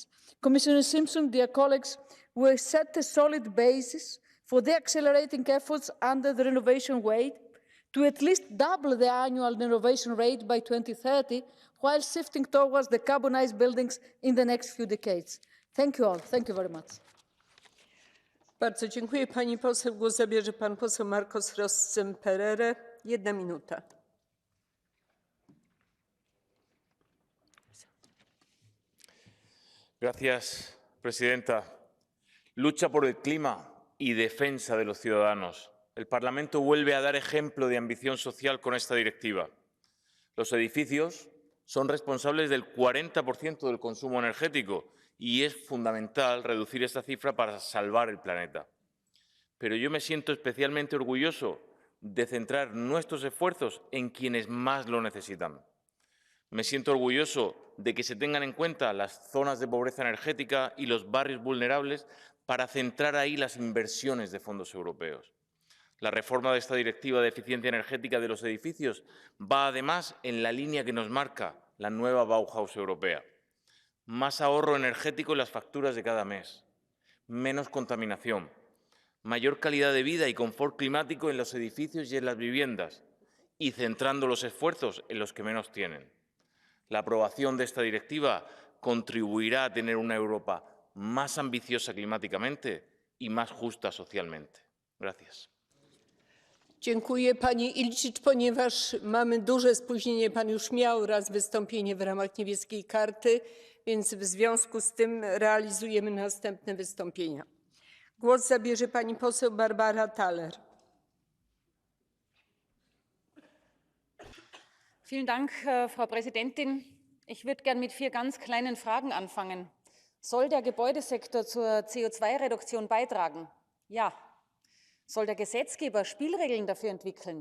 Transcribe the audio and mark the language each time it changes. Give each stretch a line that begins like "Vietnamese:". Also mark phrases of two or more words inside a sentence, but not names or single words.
English: Commissioner Simpson, dear colleagues, we set a solid basis for the accelerating efforts under the renovation rate to at least double the annual renovation rate by 2030, while shifting towards decarbonized buildings in the next few decades. Thank you all. Thank you very much.
Polish: Bardzo dziękuję pani poseł. Głos zabierze pan poseł Marcos Rossem-Perere. 1 minuta.
Spanish: Gracias, presidenta. Lucha por el clima y defensa de los ciudadanos. El Parlamento vuelve a dar ejemplo de ambición social con esta directiva. Los edificios son responsables del 40% del consumo energético y es fundamental reducir esta cifra para salvar el planeta. Pero yo me siento especialmente orgulloso de centrar nuestros esfuerzos en quienes más lo necesitan. Me siento orgulloso de que se tengan en cuenta las zonas de pobreza energética y los barrios vulnerables para centrar ahí las inversiones de fondos europeos. La reforma de esta directiva de eficiencia energética de los edificios va además en la línea que nos marca la nueva Bauhaus europea. Más ahorro energético en las facturas de cada mes, menos contaminación, mayor calidad de vida y confort climático en los edificios y en las viviendas, y centrando los esfuerzos en los que menos tienen. La aprobación de esta directiva contribuirá a tener una Europa más ambiciosa climáticamente y más justa socialmente. Gracias.
Polish: Dziękuję pani Ilczicz. Ponieważ mamy duże spóźnienie, pan już miał raz wystąpienie w ramach niebieskiej karty, więc w związku z tym realizujemy następne wystąpienia. Głos zabierze pani poseł Barbara Thaler.
German: Vielen Dank, Frau Präsidentin. Ich würde gern mit 4 ganz kleinen Fragen anfangen. Soll der Gebäudesektor zur CO2-Reduktion beitragen? Ja. Soll der Gesetzgeber Spielregeln dafür entwickeln?